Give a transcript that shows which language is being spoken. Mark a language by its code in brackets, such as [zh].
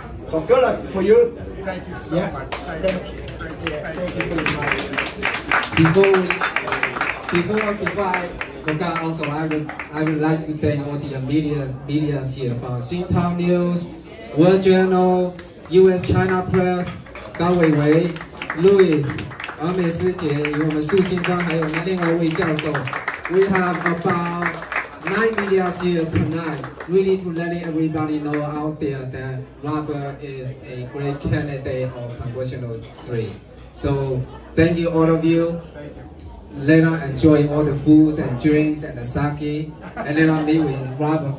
[en] So good luck for you. Thank you so much. Thank you. Thank you very much. Before I forgot, also I would like to thank all the media here from Xinjiang News, World Journal, U.S. [zh] China Press, 高伟维、Louis、王美师姐与我们苏金光，还有我们另外一位教授。 [en] We have about 9 media here tonight, really to letting everybody know out there that Robert is a great candidate of Congressional 3. So thank you all of you. Let us enjoy all the foods and drinks and the sake, and let us meet with Robert.